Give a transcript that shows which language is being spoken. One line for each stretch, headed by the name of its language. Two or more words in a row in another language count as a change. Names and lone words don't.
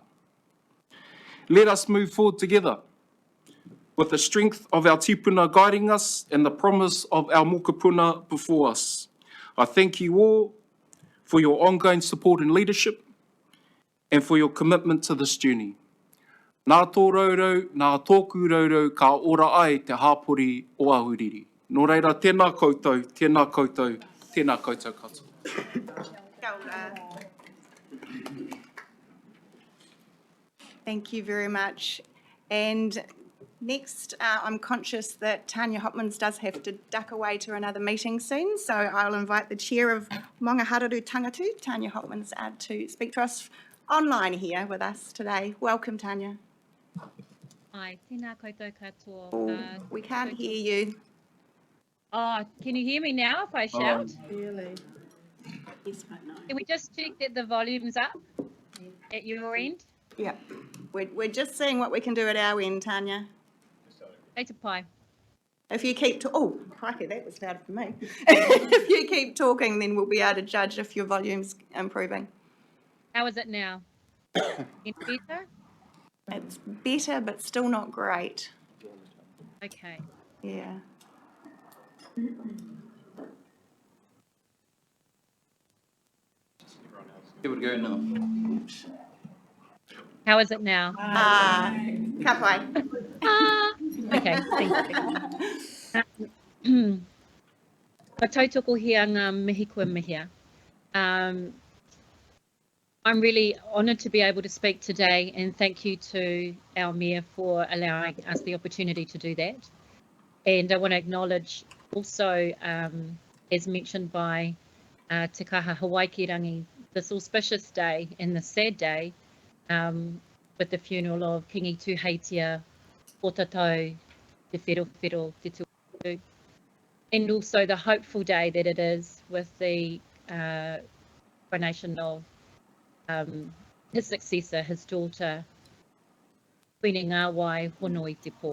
English: Let us move forward together with the strength of our tipuna guiding us and the promise of our mokopuna before us. I thank you all for your ongoing support and leadership and for your commitment to this journey.
Māori: Nā tō raurau, nā tōku raurau, ka ora ai te hāpori o Ahuriri. Nō reira, tēnā koutou, tēnā koutou, tēnā koutou katoa.
English: Thank you very much. And next, I'm conscious that Tanya Hopmans does have to duck away to another meeting soon, so I'll invite the Chair of Mangahararu Tangatu, Tanya Hopmans, to speak to us online here with us today. Welcome, Tanya.
Māori: Hi, tēnā koutou katoa.
English: Oh, we can't hear you. Oh, can you hear me now if I shout? Really? Yes, but no. Can we just check that the volume's up at your end? Yeah, we're just seeing what we can do at our end, Tanya.
Māori: Te pai.
English: If you keep oh, crikey, that was loud for me. If you keep talking, then we'll be able to judge if your volume's improving. How is it now? Any better? It's better, but still not great. Okay. Yeah. Give it a go now. How is it now?
Māori: Ka pai.
English: Okay, thank you.
Māori: Ka tautoko hea ngā mihi kua mihia.
English: I'm really honoured to be able to speak today, and thank you to our Mayor for allowing us the opportunity to do that. And I want to acknowledge also, as mentioned by Te Kaha Hawaikirangi, this auspicious day and the sad day with the funeral of Kingi Tuheitia Potatau Te Whero Te Tuatu, and also the hopeful day that it is with the coronation of his successor, his daughter, Queen Ngāwai Honoi Te Pō.